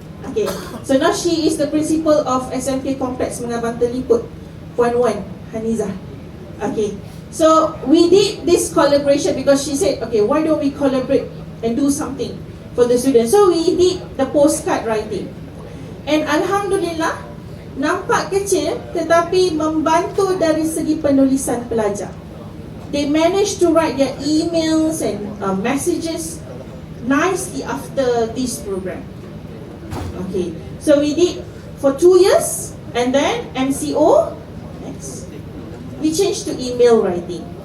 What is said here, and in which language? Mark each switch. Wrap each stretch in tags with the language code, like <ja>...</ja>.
<en>Okay, so now she is the principal of SMK Complex Mengabang Terliput, Puan Wan Hanizah. Okay, so we did this collaboration because she said, okay, why don't we collaborate and do something for the students. So we did the postcard writing.</en> <ms>And Alhamdulillah, nampak kecil tetapi membantu dari segi penulisan pelajar.</ms> <en>They managed to write their emails and messages nicely after this program. Okay, so we did for 2 years, and then MCO, next, we changed to email writing.</en>